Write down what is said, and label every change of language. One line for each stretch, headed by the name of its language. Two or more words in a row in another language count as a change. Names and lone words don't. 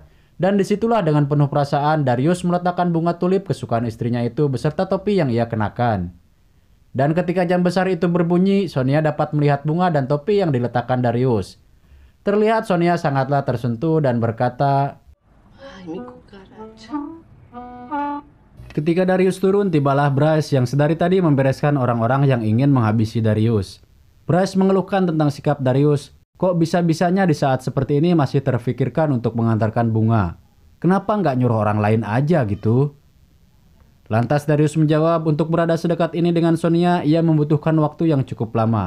Indonesian: Dan disitulah dengan penuh perasaan Darius meletakkan bunga tulip kesukaan istrinya itu beserta topi yang ia kenakan. Dan ketika jam besar itu berbunyi, Sonia dapat melihat bunga dan topi yang diletakkan Darius. Terlihat Sonia sangatlah tersentuh dan berkata,
Spanish: Ay, mi cucaracha.
Indonesian: ketika Darius turun, tibalah Bryce yang sedari tadi membereskan orang-orang yang ingin menghabisi Darius. Bryce mengeluhkan tentang sikap Darius. Kok bisa-bisanya di saat seperti ini masih terfikirkan untuk mengantarkan bunga? Kenapa nggak nyuruh orang lain aja gitu? Lantas Darius menjawab, untuk berada sedekat ini dengan Sonia, ia membutuhkan waktu yang cukup lama.